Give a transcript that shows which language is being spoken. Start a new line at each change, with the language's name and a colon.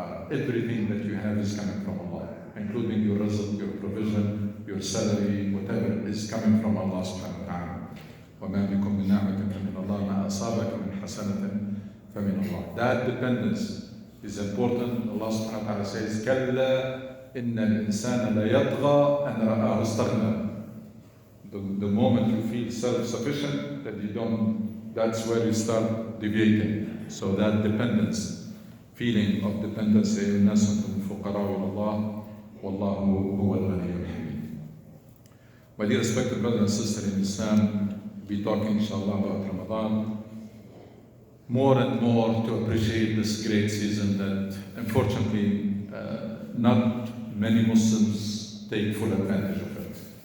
English: Everything that you have is coming from Allah, including your rizq, your provision, your salary, whatever is coming from Allah subhanahu wa ta'ala.
Arabic: وَمَا بِكُم مِّن نِّعْمَةٍ فَمِنَ اللَّهِ مَا أَصَابَكَ مِنْ حَسَنَةٍ فَمِنَ اللَّهِ.
English: That dependence is important. Allah subhanahu wa ta'ala says,
Arabic: كَلَّا إِنَّ الْإِنسَانَ لَيَطْغَى أَنْ رَآهُ اسْتَغْنَى.
English: The moment you feel self-sufficient, that you don't, that's where you start deviating. So that dependence, feeling of dependence,
Arabic: الناس أنتم فقراء إلى الله والله هو الغني الحميد.
English: My dear respected brothers and sisters in Islam, we'll be talking inshallah about Ramadan, more and more to appreciate this great season that unfortunately not many Muslims take full advantage of it.